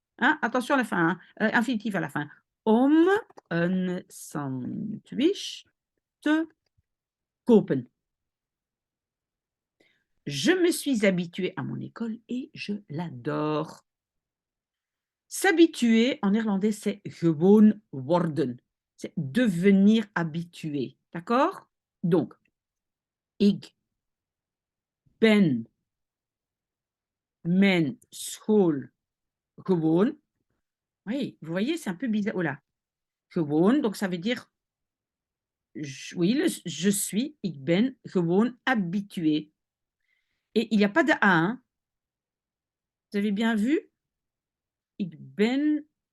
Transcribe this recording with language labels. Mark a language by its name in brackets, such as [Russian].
[French] Hein, attention à la fin, hein, infinitif à la fin. [Dutch] Om een sandwich te kopen. [French] Je me suis habituée à mon école et je l'adore. S'habituer, en néerlandais, c'est gewoon worden. C'est devenir habitué. D'accord? [Dutch] Donc, ik ben mijn school gewoon. [French] Oui, vous voyez, c'est un peu bizarre. Oh là, gewoon, donc ça veut dire, oui, je suis, [Dutch] ik ben gewoon [French] habitué. Et il n'y a pas de A, hein. Vous avez bien vu? [Dutch] Ik ben.